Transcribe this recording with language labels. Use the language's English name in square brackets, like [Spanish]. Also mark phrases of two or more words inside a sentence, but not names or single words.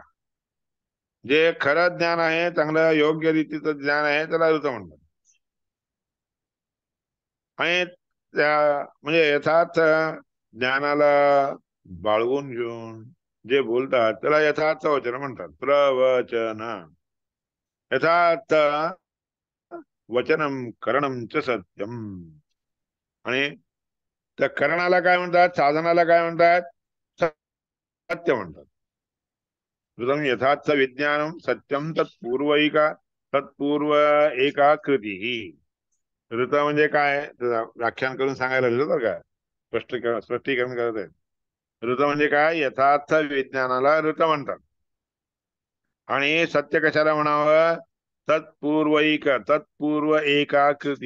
[Marathi] जे खरं ज्ञान आहे, चांगलं योग्य रीतीचं ज्ञान आहे, त्याला ऋत म्हणतात. आणि त्या म्हणजे यथार्थ ज्ञानाला बाळगून घेऊन जे बोलतात त्याला यथार्थ वचन म्हणतात. प्रवचन. [Sanskrit] यथार्थ वचनम करणम च सत्यम. [Marathi] आणि त्या करणाला काय म्हणतात, साधनाला काय म्हणतात, सत्य म्हणतात. [Sanskrit] ऋतम यथार्थ विज्ञानम सत्यम तत्पूर्व एका कृती. [Marathi] ऋत म्हणजे काय, व्याख्यान करून सांगायला लागलं बरं का. स्पष्टीकरण करत आहे. ऋत म्हणजे काय, यथार्थ विज्ञानाला ऋत म्हणतात. आणि सत्य कशाला म्हणावं, [Sanskrit] तत्पूर्व एकाकृती.